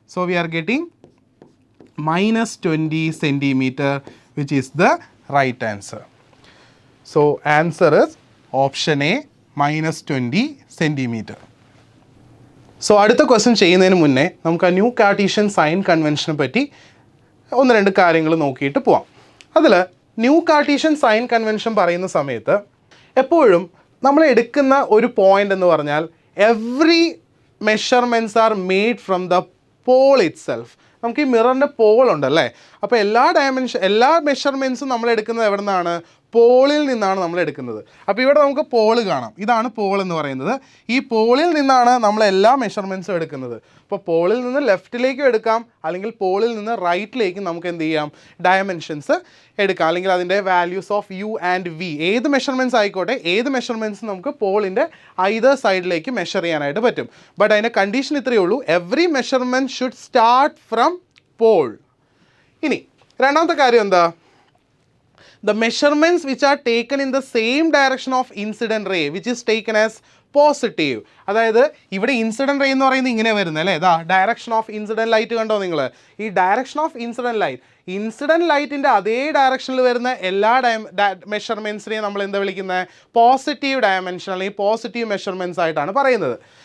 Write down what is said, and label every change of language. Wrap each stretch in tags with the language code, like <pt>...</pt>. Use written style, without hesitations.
<en>So we are getting -20 centimeter, which is the right answer. So answer is option A, -20 centimeter.</en> <ml>So അടുത്ത question ചെയ്യുന്നതിന് മുന്നേ നമുക്ക് ആ new Cartesian sign കൺവെൻഷനെ പറ്റി 1-2 കാര്യങ്ങൾ നോക്കിയിട്ട് പോവാം. അതിൽ ന്യൂ കാർട്ടീഷ്യൻ സൈൻ കൺവെൻഷൻ പറയുന്ന സമയത്ത് എപ്പോഴും നമ്മൾ എടുക്കുന്ന ഒരു പോയിന്റ് എന്ന് പറഞ്ഞാൽ</ml> <en>Every measurements are made from the pole itself.</en> <ml>നമുക്ക് ഈ മിററിൻ്റെ പോൾ ഉണ്ടല്ലേ, അപ്പോൾ എല്ലാ മെഷർമെൻറ്റ്സും നമ്മൾ എടുക്കുന്നത് എവിടെ നിന്നാണ്? പോളിൽ നിന്നാണ് നമ്മൾ എടുക്കുന്നത്. അപ്പോൾ ഇവിടെ നമുക്ക് പോള് കാണാം, ഇതാണ് പോൾ എന്ന് പറയുന്നത്. ഈ പോളിൽ നിന്നാണ് നമ്മൾ എല്ലാ മെഷർമെൻറ്റ്സും എടുക്കുന്നത്. അപ്പോൾ പോളിൽ നിന്ന് ലെഫ്റ്റിലേക്കും എടുക്കാം, അല്ലെങ്കിൽ പോളിൽ നിന്ന് റൈറ്റിലേക്കും നമുക്ക് എന്ത് ചെയ്യാം? ഡയമെൻഷൻസ് എടുക്കാം, അല്ലെങ്കിൽ അതിൻ്റെ values of you and we, ഏത് മെഷർമെൻറ്റ്സ് ആയിക്കോട്ടെ, ഏത് മെഷർമെൻറ്റ്സ് നമുക്ക് പോളിൻ്റെ ഐദർ സൈഡിലേക്ക് മെഷർ ചെയ്യാനായിട്ട് പറ്റും. ബട്ട് അതിൻ്റെ കണ്ടീഷൻ ഇത്രയേ ഉള്ളൂ,</ml> <en>Every measurement should start from pole.</en> <ml>ഇനി രണ്ടാമത്തെ കാര്യം എന്താ?</ml> <en>The measurements which are taken in the same direction of incident ray, which is taken as positive.</en> <ml>അതായത് ഇവിടെ ഇൻസിഡൻറ്റ് റേ എന്ന് പറയുന്നത് ഇങ്ങനെ വരുന്നത് അല്ലേ, ഇതാ ഡയറക്ഷൻ ഓഫ് ഇൻസിഡൻറ്റ് ലൈറ്റ് കണ്ടോ നിങ്ങൾ? ഈ ഡയറക്ഷൻ ഓഫ് ഇൻസിഡൻറ്റ് ലൈറ്റിൻ്റെ അതേ ഡയറക്ഷനിൽ വരുന്ന എല്ലാ മെഷർമെൻറ്റ്സിനെയും നമ്മൾ എന്താ വിളിക്കുന്നത്? പോസിറ്റീവ് ഡയമെൻഷൻ അല്ലെങ്കിൽ പോസിറ്റീവ് മെഷർമെൻറ്റ്സ് ആയിട്ടാണ് പറയുന്നത്.</ml>